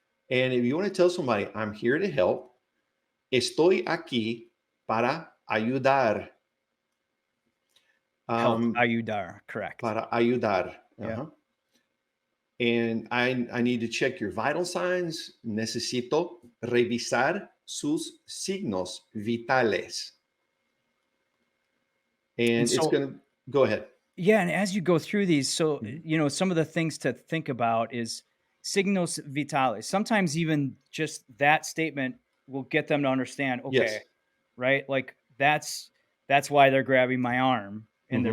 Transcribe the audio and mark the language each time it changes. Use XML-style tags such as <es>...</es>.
<en>And if you want to tell somebody, I'm here to help,</en> <es>estoy aquí para ayudar.</es> <en>Help, Um,</en> <es>ayudar,</es> <en>correct.</en> <es>para ayudar.</es> <en>Yeah. Uh-huh. And I need to check your vital signs.</en> <es>Necesito revisar sus signos vitales.</es> <en>And And it's so, going to go ahead. yeah, and as you go through these, so Mhm. some of the things to think about is</en> <es>signos vitales.</es> <en>Sometimes even just that statement will get them to understand, Yes. okay, right? Like that's why they're grabbing my arm and they're</en>